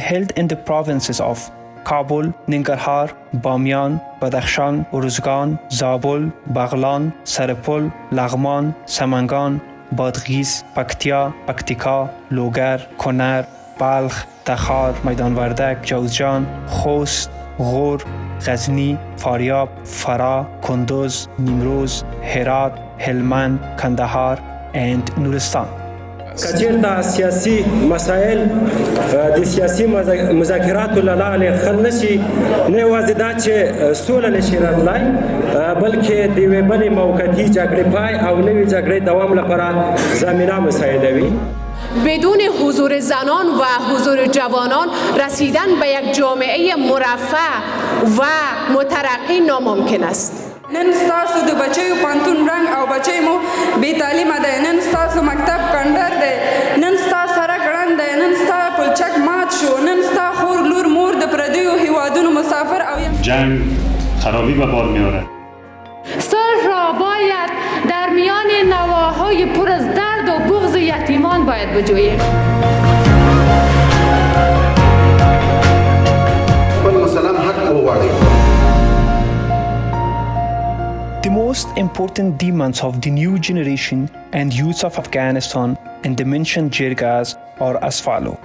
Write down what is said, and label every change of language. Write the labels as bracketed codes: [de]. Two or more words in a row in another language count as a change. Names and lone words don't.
[en] held in the provinces of Kabul, Nangarhar, Bamiyan, Badakhshan, Uruzgan, Zabul, Baghlan, Saripul, Laghman, Samangan, Badghis, Paktia, Paktika, Logar, Konar, Balkh, Takhar, Maidan Vardak, Jawzjan, Khost, Ghor, Ghazni, Faryab, Farah, Kunduz, Nimroz, Herat, Helmand, Kandahar, and Nuristan. [ps] کچیرته سیاسي مسایل د سیاسي مذاکراتو له لارې حل نشي نه یوازې دا چې سوله نشي راتلی بلکې د یوې بلې موقتي جګړې پای او نوې جګړې دوام لپاره زمینه مساعدوي. [fa] بدون حضور زنان و حضور جوانان رسیدن به یک جامعه مرفه و مترقی ناممکن است. [ps] نن ستاسو د بچیو پانتون رنگ او بچی مو بی تعلیمه ده، نن ستاسو مکتب کندر ده، نن ستاسو سرک رند ده، نن ستاسو پلچک مات شو، نن ستاسو خور لور مور د پردیو هیوادونو مسافر او [fa] جنگ خرابی به بار میاره. صلح را باید در میان نواهای پر از درد و بغض یتیمان باید بجوییم. [en] The most important demands of the new generation and youth of Afghanistan in the mentioned Jirgas are as follows.